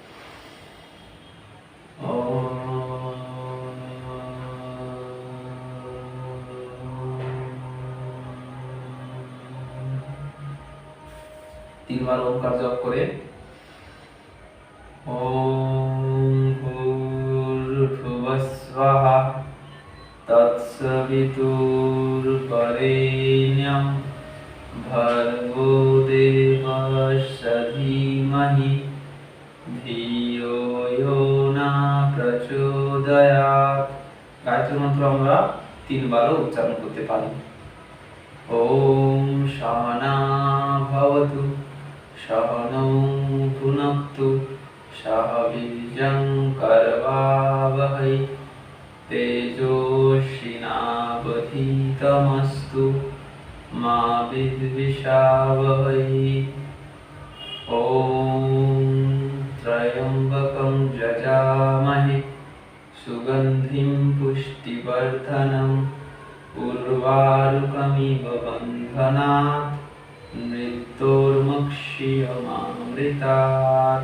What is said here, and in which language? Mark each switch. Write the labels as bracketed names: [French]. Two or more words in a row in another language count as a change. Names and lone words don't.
[Bangla] তিনবার ওমকার জপ করে [Sanskrit] ওম ভূর্ভুবস্বঃ তৎসবিতুর্বরেণ্যং ভর্গো দেবস্য ধীমহি ধিয়ো ইয়ো ন প্রচোদয়াৎ। [Bangla] গায়ত্রী মন্ত্র আমরা 3 বারও উচ্চারণ করতে পারি। [Sanskrit] ওম সহনা ভবতু, সহনৌ ভুনক্তু, सह वीर्यं करवावहै तेजस्विनावधीतमस्तु मा विद्विषावहै। ॐ त्र्यम्बकं यजामहे सुगन्धिं पुष्टिवर्धनम् उर्वारुकमिव बन्धनात् मृत्योर्मुक्षीयमामृतात्।